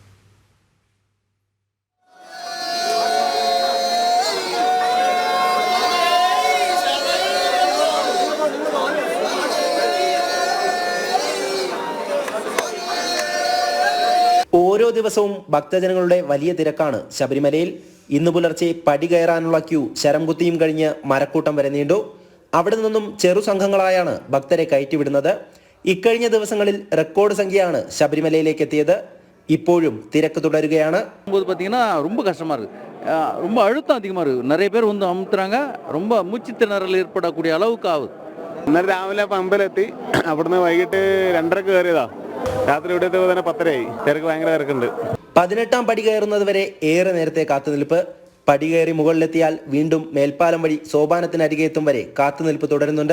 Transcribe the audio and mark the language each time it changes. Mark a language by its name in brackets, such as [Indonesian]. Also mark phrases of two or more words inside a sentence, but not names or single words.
[Malayalam] ഓരോ ദിവസവും ഭക്തജനങ്ങളുടെ വലിയ തിരക്കാണ് ശബരിമലയിൽ. ഇന്ന് പുലർച്ചെ പടി കയറാനുള്ള ക്യൂ ശരംകുത്തിയും കഴിഞ്ഞ് മരക്കൂട്ടം വരെ നീണ്ടു. അവിടെ നിന്നും ചെറു സംഘങ്ങളായാണ് ഭക്തരെ കയറ്റിവിടുന്നത്. ഇക്കഴിഞ്ഞ ദിവസങ്ങളിൽ റെക്കോർഡ് സംഖ്യയാണ് ശബരിമലയിലേക്ക് എത്തിയത്. ഇപ്പോഴും തിരക്ക് തുടരുകയാണ്. [Tamil] ரொம்ப கஷ்டமா இருக்கு, ரொம்ப அழுத்தம் அதிகமா இருக்கு. நிறைய பேர் வந்து அமுத்துறாங்க. ரொம்ப மூச்சு திணறல் ஏற்படக்கூடிய அளவுக்கு ஆகுது. [Malayalam] ഇന്നലെ രാവിലെ പമ്പലെത്തി, അവിടുന്ന് വൈകിട്ട് 2:30 കയറിയതാ. രാത്രി ഇവിടെ തന്നെ 10:30 തിരക്ക് ഭയങ്കര തിരക്കുണ്ട്. 18ാം പടി കയറുന്നത് വരെ ഏറെ നേരത്തെ കാത്തുനിൽപ്പ്. പടി കയറി മുകളിലെത്തിയാൽ വീണ്ടും മേൽപ്പാലം വഴി സോപാനത്തിനരികെ എത്തും വരെ കാത്തുനിൽപ്പ് തുടരുന്നുണ്ട്.